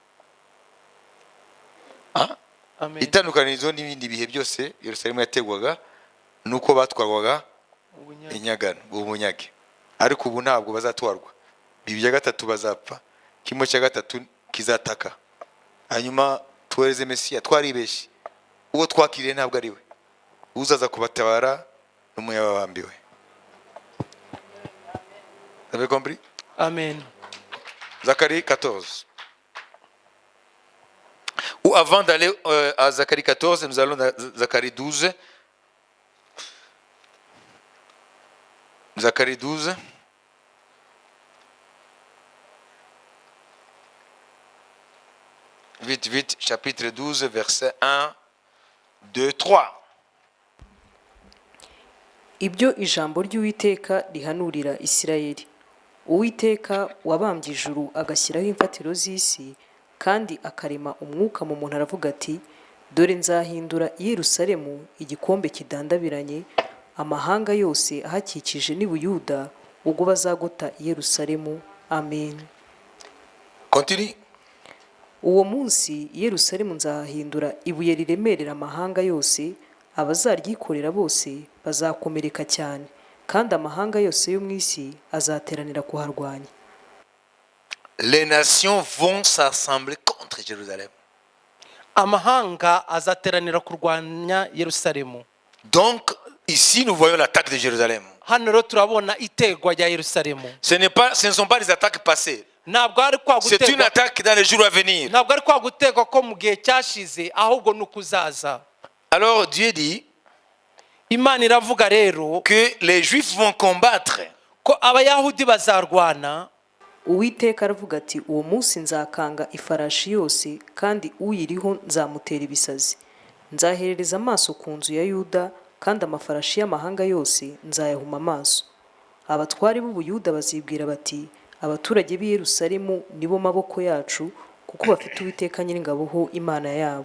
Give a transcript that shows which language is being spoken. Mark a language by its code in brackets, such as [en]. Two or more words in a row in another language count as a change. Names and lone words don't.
[rw] Itandukanirizo n'ibindi bihe byose Yerusalemu yategwaga nuko batwarwaga inyagano ubunyage, ariko ubu ntabwo bazatwarwa. Bibiri bya gatatu bazapfa, kimwe cya gatatu kizataka, hanyuma tuwereze Mesiya. Twaribeshye, uwo twakiriye ntabwo ari we, uzaza kubatabara n'umuyabambiwe. [fr] Vous avez compris? Amen. Zacharie 14. Ou avant d'aller à Zacharie 14, nous allons à Zacharie 12. Zacharie 12. Vite, vite, chapitre 12, verset 1, 2, 3. [rw] Ibyo ijambo ry'Uwiteka rihanurira Isirayeli. Uwiteka wabambye ijuru agashyiraho imfatiro z'isi kandi akarema umwuka mu muntu aravuga ati, dore nzahindura i Yerusalemu igikombe kidandabiranye, amahanga yose ahakikije n'i Buyuda ubwo bazagota i Yerusalemu. Amen. [fr] Continue. [rw] Uwo munsi i Yerusalemu nzahahindura ibuye riremerera amahanga yose, abazaryikorera bose bazakomereka cyane, kandi amahanga yose yo mu isi azateranira kuharwanya. [fr] Les nations vont s'assembler contre Jérusalem. [rw] Amahanga azateranira kurwanya Yerusalemu. [fr] Donc ici nous voyons l'attaque de Jérusalem. [rw] Hano rero turabona itegwa rya Yerusalemu. [fr] Ce ne sont pas des attaques passées. C'est une attaque dans les jours à venir. [rw] Ntabwo ari kwa gutegwa ko mu gihe cyashize, ahubwo nukuzaza. [fr] Alors Dieu dit [rw] Imana iravuga rero [fr] que les Juifs vont combattre. [rw] Ko abayahudi bazarwana. Uwiteka aravuga ati, uwo munsi nzakanga ifarashi yose kandi uyiriho nzamutera ibisazi. Nzaherereza amaso ku nzu ya Yuda kandi amafarashi y'amahanga yose nzayahuma amaso. Abatwari b'Ubuyuda bazibwira bati, abaturage b'i Yerusalemu nibo maboko yacu, kuko bafite Uwiteka Nyiringabo ho Imana yabo.